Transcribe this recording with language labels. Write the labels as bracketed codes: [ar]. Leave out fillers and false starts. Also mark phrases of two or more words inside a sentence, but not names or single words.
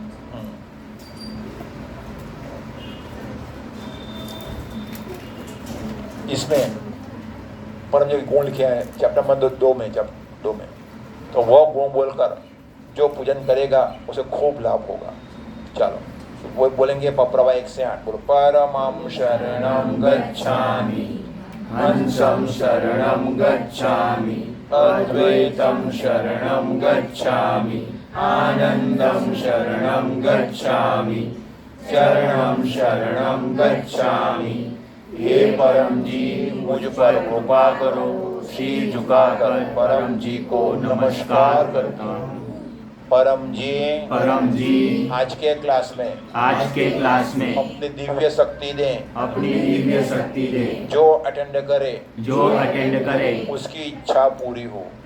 [hi] इसमें परम जी गुण लिखे हैं चैप्टर नंबर 2 में. तो वह गुण बोलकर जो पूजन करेगा उसे खूब लाभ होगा. चलो वो बोलेंगे पप्रवा 1 से 8. [sa] बोलो परमं शरणं गच्छामि, हंसं शरणं गच्छामि, अद्वैतं शरणं गच्छामि, आनंदं शरणं गच्छामि, शरणं शरणं गच्छामि. [hi] हे परम जी मुझ पर कृपा करो. सिर झुकाकर परम जी को नमस्कार करता हूँ. परम जी आज के क्लास में अपनी दिव्य शक्ति दें. जो अटेंड करे उसकी इच्छा पूरी हो.